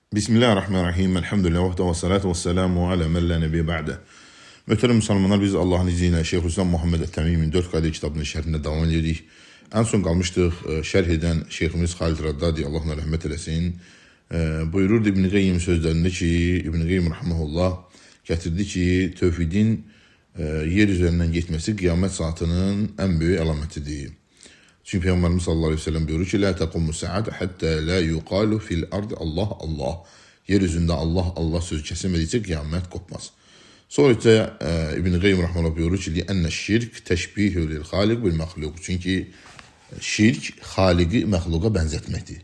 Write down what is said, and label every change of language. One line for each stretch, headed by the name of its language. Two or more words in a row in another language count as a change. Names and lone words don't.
Arabic: بسم الله الرحمن الرحيم. الحمد لله والصلاة والسلام على من لا نبي بعده.
Azerbaijani: Möhtərəm müsəlmanlar, biz Allahın izni ilə Şeyxülislam Muhammed Ət-Təmimin 4 qayda kitabının şərhində davam edirik. En son qalmışdıq şərh edən Şeyximiz Xalid Raddadi, Allah ona rəhmət eləsin. Buyururdu İbn Qeyyim sözlərində ki, İbn Qeyyim rahmehullah gətirdi ki, tövhidin yer üzərindən getməsi qiyamət saatının
Turkish: en böyük
Azerbaijani: əlamətidir.
Turkish: Çünkü Peygamberimiz
Arabic: صلى الله عليه وسلم
Turkish: buyurur ki,
Arabic: لا تقوم الساعة حتى لا يقال في الأرض الله الله.
Turkish: Yeryüzünde Allah Allah sözü kesilmediyse kıyamet kopmaz. Sonra ise İbn Qeyyim rahmetullah buyurur ki,
Arabic: أن الشرك تشبيه للخالق بالمخلوق.
Turkish: Çünkü şirk haliki mahluka benzetmektir.